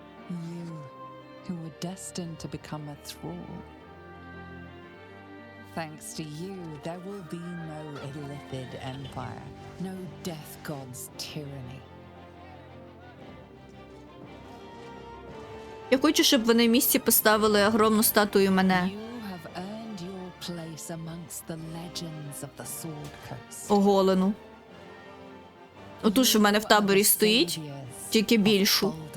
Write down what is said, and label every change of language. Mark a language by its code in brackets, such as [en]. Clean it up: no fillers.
[en] You, who were destined to become a thrall. Thanks to you, there will be no Illithid Empire, no Death God's tyranny. [uk] Я хочу, щоб вони в місті поставили огромну статую мене. [en] You have earned your place amongst the legends of the Sword Coast. [uk] Оголену. Оту, що в мене в таборі стоїть, тільки більшу.